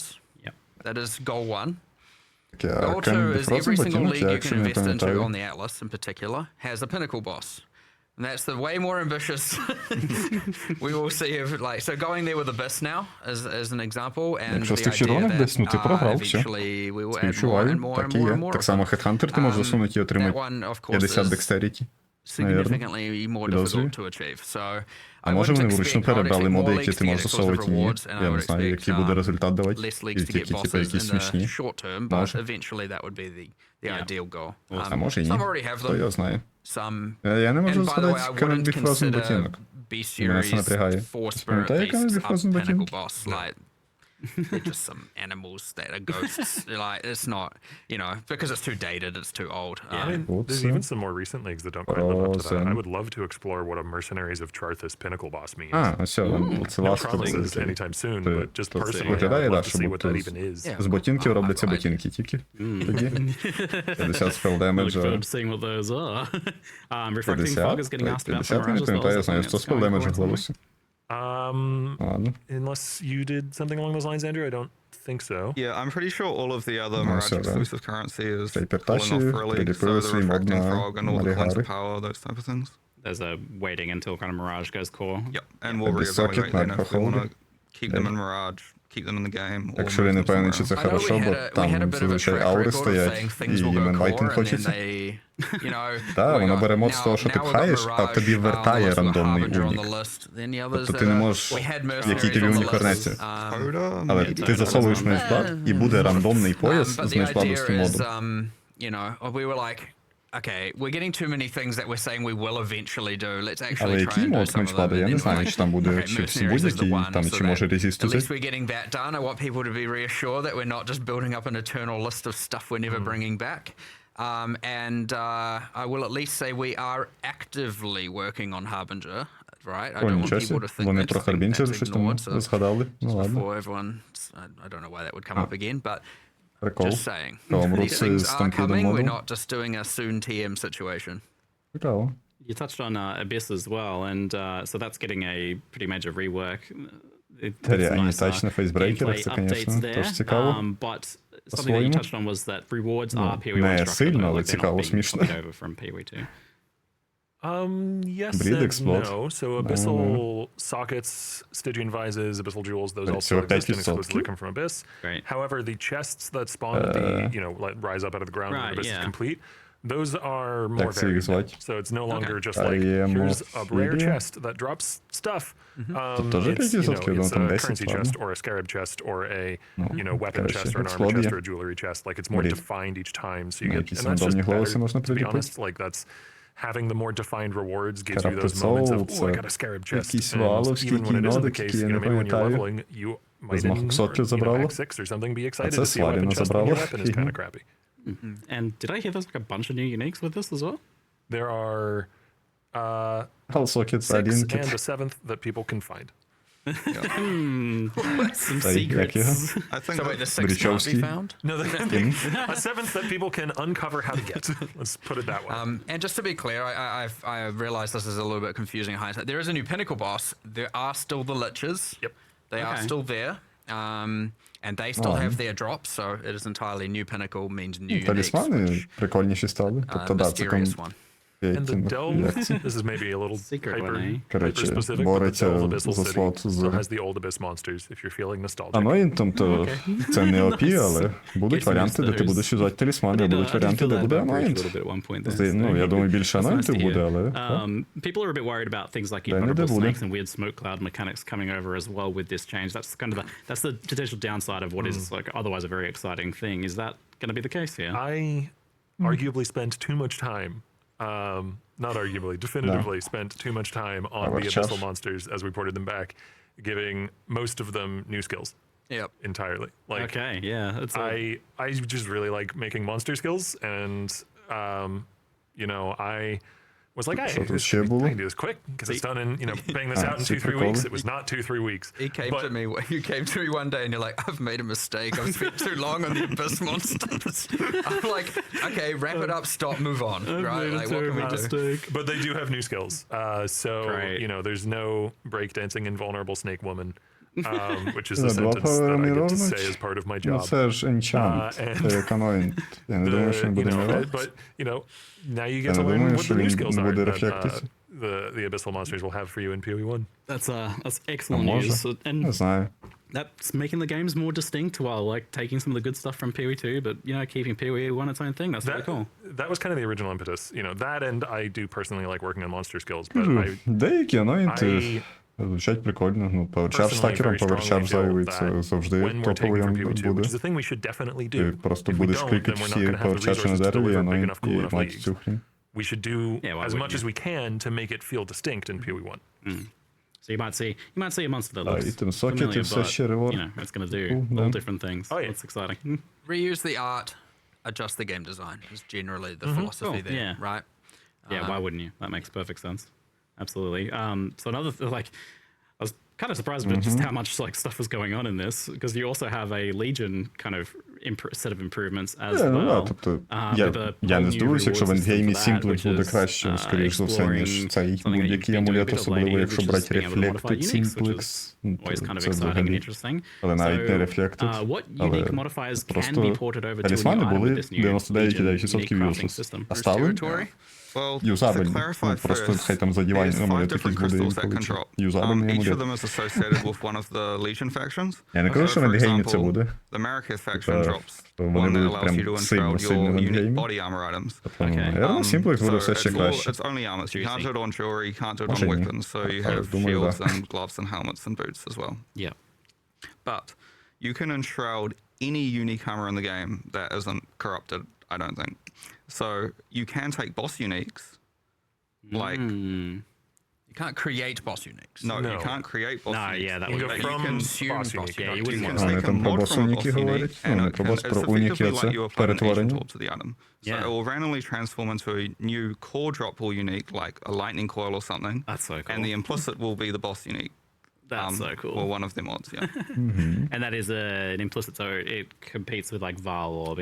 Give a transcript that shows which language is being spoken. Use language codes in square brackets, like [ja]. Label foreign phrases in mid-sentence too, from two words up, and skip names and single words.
[en] That is goal one. Goal two is every single league you can invest into on the Atlas in particular has a pinnacle boss. And that's the way more ambitious. We will see if, like, so going there with Abyss now, as an example, and [uk] Якщо з [en] the [uk] тих [en] idea [uk] червоних [en] that [uk] десь, ну ти програв, все. [en] eventually we will add more [uk] Співчуваю, [en] and more [uk] так [en] and [uk] і [en] more and [uk] є. [en] more. [uk] Так [en] of [uk] само [en] them. [uk] Headhunter ти можеш засунути і [en] That [uk] отримати [en] one, of course, [uk] 50 [en] is [uk] Dexterity. [en] significantly more [uk] Підозрюю. [en] difficult to achieve. So [uk] А [en] I [uk] може [en] wouldn't [uk] вони вручну [en] expect, I would [uk] перебрали [en] expect [uk] моди, [en] more [uk] які [en] leagues [uk] ти [en] to get [uk] можеш [en] exclusive [uk] засовувати, ні. [en] rewards, and I [uk] Я не [en] would [uk] знаю, [en] expect [uk] який буде результат давати. [en] less [uk] І [en] leagues to [uk] тільки, [en] get [uk] типу, [en] bosses [uk] якісь [en] in [uk] смішні. [en] the short term, but [uk] Може. [en] eventually that would be the Yeah. ideal goal. [uk] А може і ні. [en] Some already have [uk] Хто [en] them. [uk] його знає. [en] Some. [uk] Я не можу [en] And by the way, I [uk] згадати Canon [en] wouldn't [uk] Bifrozen [en] consider [uk] ботинок. [en] B [uk] Мене це [en] series [uk] напрягає. [en] 4 [uk] Ти [en] spirit [uk] пам'ятаєш Canon [en] beasts up [uk] Bifrozen [en] pinnacle [uk] ботинок? [en] boss. Like they're just some animals that are ghosts. Like it's not, you know, because it's too dated, it's too old. I mean, there's Awesome. even some more recent leagues that don't quite live up to that. I Awesome. would love to explore what a Mercenaries of Charthus pinnacle boss means. [uk] А, ось це [en] No [uk] ласка. [en] promises anytime soon, [uk] Це- [en] but just [uk] то це [en] personally, I [uk] виглядає, [en] would [uk] да, [en] love to [uk] що [en] see what [uk] будто [en] that [uk] з- [en] even is. Yeah. [uk] З ботинків робляться [en] I- [uk] ботинки тільки. Тоді. 50 спел [en] Look [uk] демеджа. [en] forward to seeing what those are. Refracting [uk] 50? [en] Fog is getting asked about [uk] 50 я [en] from [uk] не [en] Mirage as well. [uk] пам'ятаю, я [en] Is that [uk] знаю, [en] something [uk] 100 [en] that's [uk] спел [en] going [uk] демеджа в [en] forward [uk] голосі. Ладно. [en] Unless you did something along those lines, Andrew, I don't think so. Yeah, I'm pretty sure all of the other No, Mirage so, exclusive currency is [uk] Цей [en] falling [uk] Перташі, [en] off for a league, so [uk] приліпили [en] the [uk] свій мод [en] refracting [uk] на [en] frog and all the coins [uk] Малігари. [en] of power, those type of things. There's a waiting until kind of Mirage goes core. Yep, and we'll Maybe socket reevaluate then might if we want to hold. keep them in Mirage, keep them in the game, or [uk] Якщо я [en] move [uk] не [en] them [uk] певний, [en] somewhere [uk] чи це [en] I know [uk] хорошо, [en] we [uk] бо [en] had a [uk] там [en] bit of a [uk] зазвичай [en] track [uk] аури [en] record of [uk] стоять, [en] saying [uk] і [en] things will go [uk] іменвайтинг [en] core, and then [uk] хочеться. [en] they, you know, [uk] Так, [en] we [uk] воно [en] got- [uk] бере мод з [en] now- [uk] того, що ти [en] now we've got [uk] пхаєш, а [en] Mirage [uk] тобі [en] on the [uk] вертає [en] list, we've got [uk] рандомний [en] Harbinger on [uk] унік. [en] the list, then the others [uk] Тобто [en] that [uk] ти не [en] are- [uk] можеш, [en] we had [uk] який [en] Mercenaries [uk] тобі [en] on the [uk] унік [en] list. [uk] вернеться. [en] Coda, [uk] Але [en] maybe? [uk] ти засовуєш мейджблад, і буде рандомний пояс [en] But [uk] з [en] the [uk] мейджбладовським [en] idea is, [uk] модом. [en] you know, we were like, okay, we're getting too many things that we're saying we will eventually do. Let's actually [uk] Але [en] try [uk] який [en] and do [uk] мод [en] some of them. [uk] мейджблада, я [en] And [uk] не [en] then [uk] знаю, [en] we're [uk] чи там буде, [en] okay, [uk] чи всі [en] Mercenaries is the [uk] будь-які, [en] one, [uk] там, [en] so [uk] чи [en] that [uk] може резіст [en] at least [uk] тут. [en] we're getting that done. I want people to be reassured that we're not just building up an eternal list of stuff we're never bringing back. And I will at least say we are actively working on Harbinger, right? I [uk] О, [en] don't want [uk] нічого [en] people to [uk] сі. [en] think [uk] Вони [en] that's, [uk] про Харбінцер [en] that's [uk] щось там [en] ignored. So [uk] згадали. Ну ладно, [en] before everyone, I don't know why that would come up again, but [uk] прикол. [en] just saying. [uk] Каламрут [en] These things [uk] з [en] are [uk] Stampede [en] coming. We're [uk] модом. [en] not just doing a soon TM situation. [uk] Цікаво. [en] You touched on Abyss as well, and so that's getting a pretty major rework. [uk] Аніотач на фейсбрейкерах, це, звісно, теж цікаво. [en] But something that you [uk] По-своєму. [en] touched on was that rewards are PoE1 [uk] не [en] structured, [uk] сильно, [en] though, [uk] але [en] like they're not [uk] цікаво, [en] being [uk] смішно. [en] copied over from PoE2. Yes Breed and explode. no. So abyssal sockets, Stygian vises, abyssal jewels, those also [uk] всього [en] exist and [uk] 5%. [en] exclusively come from Abyss. Great. However, the chests that spawn at the, like, rise up out of the ground when Right, Abyss yeah. is complete, those are more [uk] Так, це їх [en] varied. [uk] звати. [en] So it's no longer just I like, am here's a rare Ophelia. chest that drops stuff. [uk] Тоже [en] It's, you know, [uk] 5%, [en] it's [uk] там [en] a [uk] 10, [en] currency [uk] ладно. [en] chest or a scarab chest or a, you know, weapon [uk] короче, [en] chest or an armor [uk] explode [en] chest [uk] є. [en] or a jewelry chest. Like it's more [uk] Брід. [en] defined each time. So you [uk] Ну, [en] get, [uk] якісь [en] and that's just [uk] рандомні голоси можна [en] better, to be [uk] приліпити. [en] honest. Like that's having the more defined rewards gives you [uk] Character [en] those moments of, [uk] Soul, [en] oh, I [uk] це [en] got a scarab chest. [uk] якісь [en] And [uk] валовські [en] even when it isn't the [uk] кінодики, [en] case, [uk] я [en] you [uk] не [en] know, maybe when you're [uk] пам'ятаю. [en] leveling, you might [uk] З маху ксотки забрало. [en] X6 or something, be excited [uk] це [en] to see a weapon [uk] Сваріна [en] chest when [uk] забрало. [en] your weapon is kind of crappy. And did I hear there's like a bunch of new uniques with this as well? There are [uk] Halsokets, [en] 6 [uk] один [en] and [uk] кіт. [en] a 7th that people can find. Some [uk] Та й як його? [en] secrets. I think So wait, the six can't [uk] Бричевский. [en] be found? No, a 7th that people can uncover how to get. Let's put it that way. And just to be clear, I realize this is a little bit confusing in hindsight. There is a new pinnacle boss. There are still the liches. Yep. They are Okay. still there. And they still Oh. have their drops, so it is entirely new pinnacle means new uniques, [uk] Талісмани [en] which, [uk] прикольніші стали. Тобто, да, це [en] mysterious one. And the [uk] як [en] delve, [uk] це? [en] this is maybe a little Secret hyper, one, eh? [uk] Коротше, [en] specific, but the [uk] бореться [en] delve abyssal [uk] за [en] city [uk] слот з [en] still has the old abyss monsters if you're feeling nostalgic. [uk] Аноїнтом, то це не ОП, але будуть [en] Guess [uk] варіанти, де ти [en] there's- [uk] будеш юзати талісмани, а [en] I [uk] будуть [en] did [uk] варіанти, [en] feel [uk] де [en] that [uk] буде [en] vibe a [uk] аноїнт. [en] little bit at one point there. [uk] Ну, я думаю, більше [en] That's nice [uk] аноїнтів [en] to [uk] буде, [en] hear. [uk] але... [en] People are a bit worried about things like They need invulnerable to do snakes it. and weird smoke cloud mechanics coming over as well with this change. That's kind of that's the potential downside of what is like otherwise a very exciting thing. Is that going to be the case here? I arguably spent too much time, not arguably, definitively spent too much time on Our the chef. abyssal monsters as we ported them back, giving most of them new skills Yep. entirely. Like Okay, yeah. It's I just really like making monster skills, and you know, I was like, hey, [uk] Що тут [en] this, [uk] ще [en] I [uk] було? [en] can do this quick because it's done in, you know, banging this Ah, out in super 2-3 weeks. cool. It was not 2-3 weeks. He came But- to me. You came to me one day, and you're like, "I've made a mistake. I've spent too long on the abyss monsters." I'm like, "Okay, wrap it up. Stop. Move on." Right? Like, what can we do? But they do have new skills. So, Great. you know, there's no breakdancing invulnerable snake woman, which is [uk] Да, [en] the [uk] два [en] sentence that I get to [uk] паверміровані. [en] say as part of my [uk] Ну, [en] job. [uk] це ж енчант, [en] and [uk] це як аноїнт. Я не думаю, що він [en] You [uk] буде [en] know, [uk] мірувати. [en] but, you know, now you [uk] Я [en] get [uk] не [en] to learn [uk] думаю, [en] what [uk] що [en] the new [uk] він [en] skills are. [uk] буде [en] that, [uk] рефлектити. [en] the abyssal monsters will have for you in PoE1. That's excellent [uk] може. [en] news. [uk] Не [en] And [uk] знаю. [en] that's making the games more distinct while like taking some of the good stuff from PoE2, but keeping PoE1 its own thing. That's really cool. That was kind of the original impetus. That, and I do personally like working on monster skills, but [uk] Деякі аноїнти [en] I [uk] звучать прикольно. Ну, PowerCharge [en] personally [uk] стакером, [en] very strongly [uk] PowerCharge [en] feel [uk] зайвий, [en] that [uk] це завжди [en] when we're [uk] топовий [en] taking from PoE2, [uk] буде. [en] which is a thing we should definitely [uk] Ти [en] do. [uk] просто [en] If we [uk] будеш [en] don't, [uk] кликати [en] then we're not [uk] всі [en] going to have the [uk] PowerCharge на [en] resources to [uk] дереві, [en] deliver big [uk] аноїнт [en] enough, cool [uk] і [en] enough [uk] мать [en] leagues. [uk] цю хрінь. [en] We should do Yeah, why as wouldn't much as you? we can to make it feel distinct in PoE1. So you might see a monster that looks Item socket familiar, [uk] і все [en] but, [uk] ще реворд. [en] it's going to do Cool, all [uk] да. [en] different things. Oh, yeah. That's exciting. Reuse the art, adjust the game design is generally the philosophy Cool, there, yeah. right? Yeah, why wouldn't you? That makes perfect sense. Absolutely. So another I was kind of surprised about just how much stuff was going on in this, because you also have a Legion kind of set of improvements as [uk] Ну, [en] well. [uk] да, тобто, я не здивуюся, якщо в ендгеймі Сімплик буде краще, скоріш за все, ніж цей будь-який амулет, особливо якщо брати рефлектед Сімплекс. Це взагалі. Але навіть не рефлектед, але просто талісмани були 99,9% useless. А стали [en] Well, to [uk] юзабельні. [en] clarify [uk] Просто [en] first, [uk] хай там задівання [en] there's 5 [uk] амулет [en] different [uk] якийсь буде [en] crystals that can [uk] інколи. [en] drop. [uk] Юзабельний [en] Each of [uk] амулет. [en] them is associated with one of the Legion factions. [uk] Я не кажу, що в [en] for [uk] ендгеймі це [en] example, [uk] буде. [en] The Mariketh faction drops [uk] вони [en] one that [uk] будуть [en] allows you to [uk] прям [en] enshroud [uk] сильно [en] your [uk] в [en] unique [uk] ендгеймі. [en] body armor items. Okay. [uk] Я думаю, Сімплик буде все ще [en] it's [uk] краще. [en] only armors. You can't do it on jewelry, you can't do it on [uk] Може, ні. [en] weapons, so you have [uk] думаю, [en] shields [uk] да. [en] and gloves and helmets and boots as well. Yeah. But you can enshroud any unique armor in the game that isn't corrupted, I don't think. So you can take boss uniques, like You can't create boss uniques. no, you can't create boss No, uniques. yeah, that You would go be- from consume boss boss unique. Yeah, not you to wouldn't unique. want Take [uk] Вони [en] a [uk] там про [en] mod [uk] босс [en] from a [uk] уніки [en] boss unique, [uk] говорять. [en] and [uk] Ну, не [en] it [uk] про [en] can, [uk] босс, [en] it's [uk] про уніки [en] effectively [uk] оце [en] like you apply an agent [uk] перетворення. [en] orb to the item. So Yeah. it will randomly transform into a new core droppable unique, like a lightning coil or something. That's so cool. And the implicit will be the boss unique. That's so cool. Or one of the mods, yeah. And that is an implicit, so it competes with like Varl orbing.